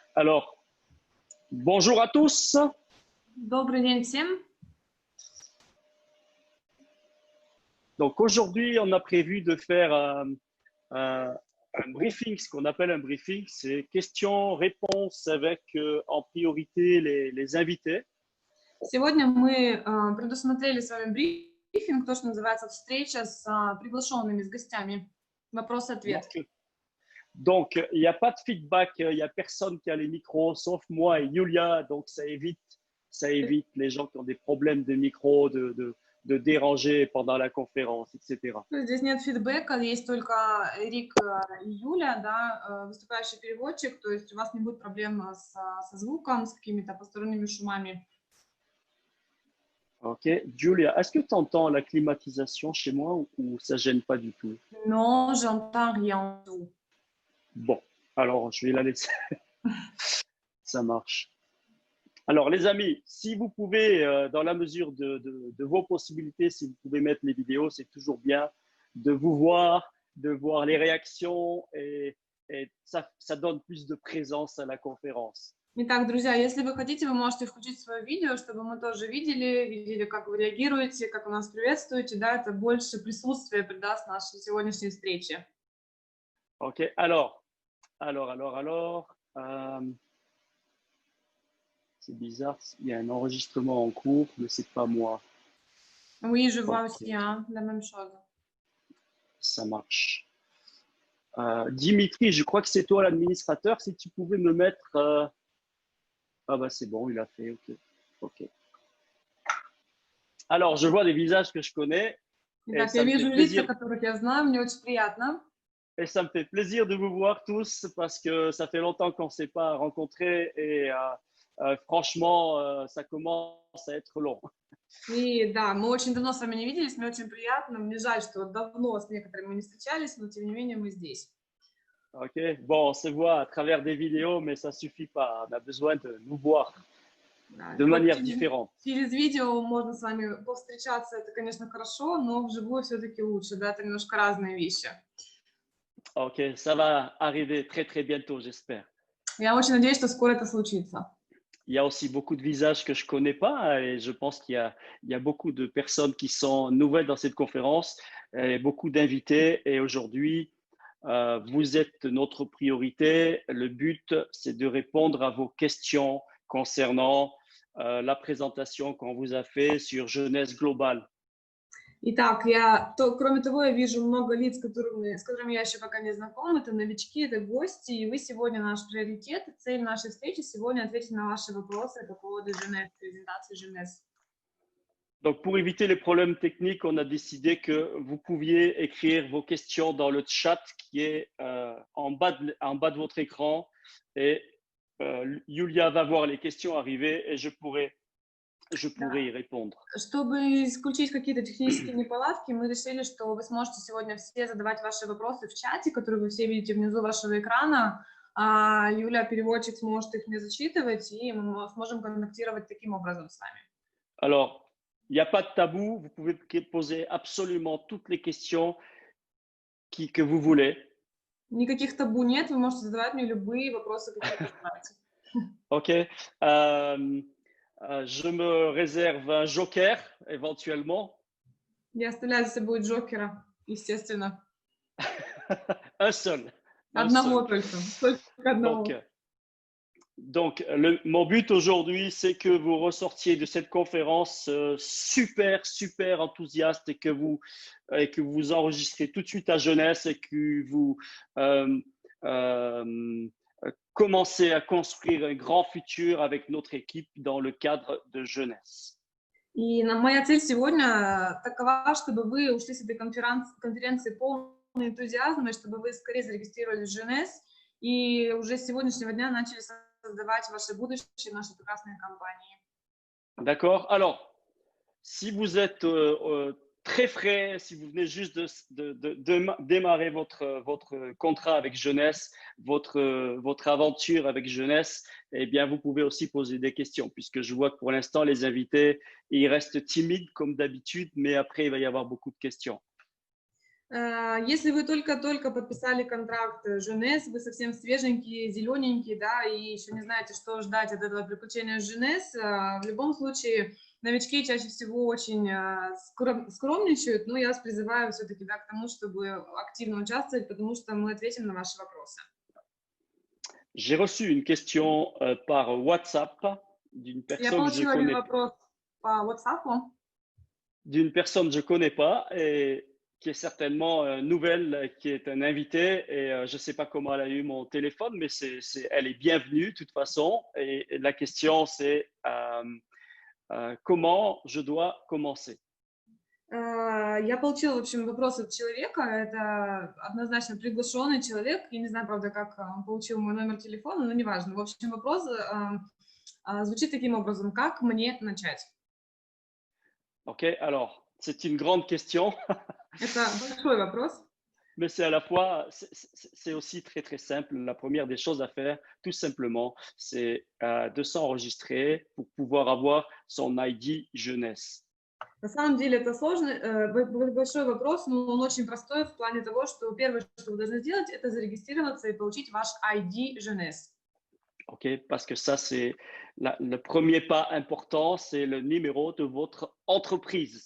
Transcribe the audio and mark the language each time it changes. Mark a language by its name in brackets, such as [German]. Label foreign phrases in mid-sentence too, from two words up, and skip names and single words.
[French] Alors, bonjour à tous. [Russian] Добрый день всем. [French] Donc aujourd'hui, on a prévu de faire un briefing, ce qu'on appelle un briefing, c'est questions-réponses avec en priorité les invités. [Russian] Сегодня мы предусмотрели с вами брифинг, то, что называется встреча с приглашенными, с гостями. Вопрос-ответ. [French] Donc, il n'y a pas de feedback, il n'y a personne qui a les micros, sauf moi et Yulia, donc ça évite les gens qui ont des problèmes de micro, de déranger pendant la conférence, etc. [Russian] Здесь нет фидбэка, есть только Эрик и Юля, да, выступающий переводчик, то есть у вас не будет проблем со звуком, с какими-то посторонними шумами. [French] Ok, Julia, est-ce que tu entends la climatisation chez moi ou ça gêne pas du tout? Non, j'entends rien du tout. Bon, alors je vais la laisser. Ça marche. Alors les amis, si vous pouvez, dans la mesure de vos possibilités, si vous pouvez mettre les vidéos, c'est toujours bien de vous voir, de voir les réactions et ça donne plus de présence à la conférence. [Russian] Итак, друзья, если вы хотите, вы можете включить свое видео, чтобы мы тоже видели, как вы реагируете, как вы нас приветствуете, да, это больше присутствия придаст нашей сегодняшней встрече. [French] Ok, alors, c'est bizarre, il y a un enregistrement en cours, mais c'est pas moi. Oui, je vois aussi, hein, la même chose. Ça marche. Dimitri, je crois que c'est toi l'administrateur, si tu pouvais me mettre… Ah bah c'est bon, il a fait, ok. Alors, je vois des visages que je connais. [Russian] Итак, я вижу лица, которых я знаю, мне очень приятно. [French] Et ça me fait plaisir de vous voir tous parce que ça fait longtemps qu'on ne s'est pas rencontrés et franchement, ça commence à être long. [Russian] И да, мы очень давно с вами не виделись, мне очень приятно. Мне жаль, что давно с некоторыми не встречались, но тем не менее мы здесь. [French] Ok, bon, on se voit à travers des vidéos, mais ça ne suffit pas. On a besoin de nous voir de manière différente. [Russian] Через видео можно с вами повстречаться, это, конечно, хорошо, но вживую все-таки лучше, да, это немножко разные вещи. [French] Ok, ça va arriver très très bientôt, j'espère. [Russian] Я очень надеюсь, что скоро это случится. [French] Il y a aussi beaucoup de visages que je ne connais pas et je pense qu'il y a beaucoup de personnes qui sont nouvelles dans cette conférence et beaucoup d'invités. Et aujourd'hui, vous êtes notre priorité. Le but, c'est de répondre à vos questions concernant la présentation qu'on vous a fait sur Jeunesse Globale. [Russian] Итак, кроме того, я вижу много лиц, с которыми я еще пока не знакома. Это новички, это гости, и вы сегодня наш приоритет. Цель нашей встречи сегодня ответить на ваши вопросы по поводу презентации Jeunesse. [French] Donc, pour éviter les problèmes techniques, on a décidé que vous pouviez écrire vos questions dans le chat qui est en bas de votre écran. Et Yulia va voir les questions arriver et je pourrai y répondre. [Russian] Чтобы исключить какие-то технические неполадки, мы решили, что вы сможете сегодня все задавать ваши вопросы в чате, которые вы все видите внизу вашего экрана. А Юля, переводчик, сможет их мне зачитывать, и мы сможем контактировать таким образом с вами. [French] Alors, il n'y a pas de tabou. Vous pouvez poser absolument toutes les questions que vous voulez. [Russian] Никаких табу нет. Вы можете задавать мне любые вопросы, какие пожелаете. [French] Ok. Je me réserve un joker éventuellement. [Russian] Я оставляю за собой джокера, естественно. [French] Un seul. [Russian] Одного только одного. [French] Donc mon but aujourd'hui, c'est que vous ressortiez de cette conférence super enthousiaste et que vous enregistrez tout de suite à Jeunesse et que vous commencez à construire un grand futur avec notre équipe dans le cadre de Jeunesse. [Russian] И моя цель сегодня такова, чтобы вы ушли с этой конференции полный энтузиазм, и чтобы вы скорее зарегистрировались в Jeunesse и уже с сегодняшнего дня начали создавать ваше будущее, нашей прекрасной компании. [French] D'accord. Alors, si vous êtes très frais, si vous venez juste de démarrer votre contrat avec Jeunesse, votre aventure avec Jeunesse, eh bien, vous pouvez aussi poser des questions, puisque je vois que pour l'instant, les invités, ils restent timides comme d'habitude, mais après, il va y avoir beaucoup de questions. [Russian] Если вы только-только подписали контракт Женес, вы совсем свеженький, зелененький, да, и еще не знаете, что ждать от этого приключения с Женес, в любом случае новички чаще всего очень скромничают, но я вас призываю все-таки, да, к тому, чтобы активно участвовать, потому что мы ответим на ваши вопросы. [French] J'ai reçu une question par WhatsApp d'une [Russian] Я [French] personne que je [Russian] получила один [French] connais, [Russian] вопрос по WhatsApp. [French] d'une personne que je connais pas et qui est certainement nouvelle, qui est un invité et je ne sais pas comment elle a eu mon téléphone, mais elle est bienvenue de toute façon. Et la question c'est comment je dois commencer. [Russian] Я получила, в общем, вопрос от человека, это однозначно приглашенный человек, я не знаю, правда, как он получил мой номер телефона, но неважно. В общем, вопрос звучит таким образом: как мне начать? [French] Ok, alors c'est une grande question, [Russian] Это большой вопрос, [French] mais c'est à la fois, c'est aussi très très simple. La première des choses à faire, tout simplement, c'est de s'enregistrer pour pouvoir avoir son ID jeunesse. [Russian] на самом деле это сложный, большой вопрос, но он очень простой в плане того, что первое, что вы должны сделать, это зарегистрироваться и получить ваш ID Jeunesse. [French] Ok, parce que ça, c'est le premier pas important, c'est le numéro de votre entreprise.